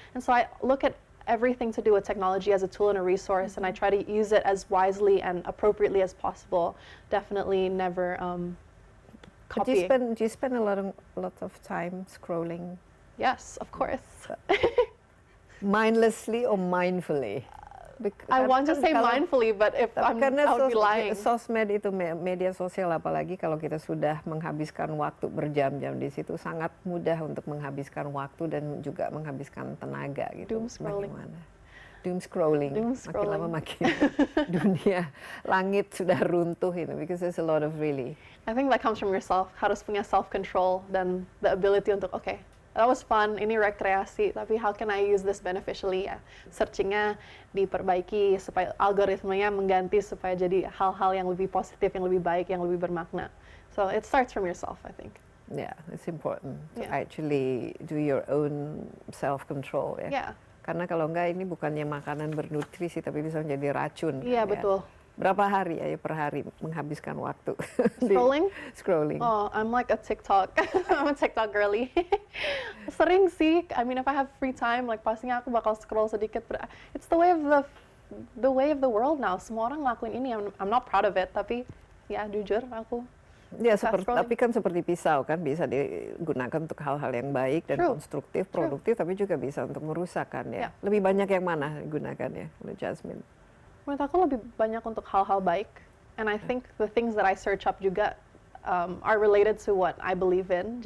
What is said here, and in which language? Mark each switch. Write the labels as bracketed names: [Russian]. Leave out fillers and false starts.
[English] And so I look at everything to do with technology as a tool and a resource, and I try to use it as wisely and appropriately as possible. Definitely never copying. Do you spend a lot of time scrolling? Yes, of course. Mindlessly or mindfully? I want to say mindfully, but if I would be lying. [Indonesian] Sosmed itu media sosial, apalagi kalau kita sudah menghabiskan waktu berjam-jam di situ, sangat mudah untuk menghabiskan waktu dan juga menghabiskan tenaga gitu. [English] Doom scrolling. [Indonesian] Bagaimana? Doom scrolling. Makin lama makin dunia langit sudah runtuh ini, [English] because there's a lot of really. I think that comes from yourself. [Indonesian] Harus punya [English] self control dan the ability untuk that was fun, [Indonesian] ini rekreasi, tapi [English] how can I use this beneficially ya? [Indonesian] Searchingnya diperbaiki supaya algoritmanya mengganti supaya jadi hal-hal yang lebih positif, yang lebih baik, yang lebih bermakna. [English] So it starts from yourself, I think. Yeah, it's important to actually do your own self-control ya. Yeah. [Indonesian] Karena kalau enggak ini bukannya makanan bernutrisi, tapi bisa menjadi racun. Iya, betul. Berapa hari ya per hari menghabiskan waktu? [English] Scrolling? Scrolling. Oh, I'm like a TikTok. I'm a TikTok girly. [Indonesian] Sering sih. [English] I mean, if I have free time, like [Indonesian] pastinya aku bakal [English] scroll sedikit. But it's the way of the the way of the world now. [Indonesian] Semua orang ngelakuin ini. [English] I'm not proud of it, [Indonesian] tapi ya jujur aku. Ya, [English] Fast scrolling. [Indonesian] tapi kan seperti pisau kan, bisa digunakan untuk hal-hal yang baik dan [English] True. [Indonesian] konstruktif, produktif, tapi juga bisa untuk merusak kan ya. Lebih banyak yang mana digunakan ya, oleh Jasmine? Menurut aku lebih banyak untuk hal-hal baik. [English] And I think the things that I search up juga are related to what I believe in.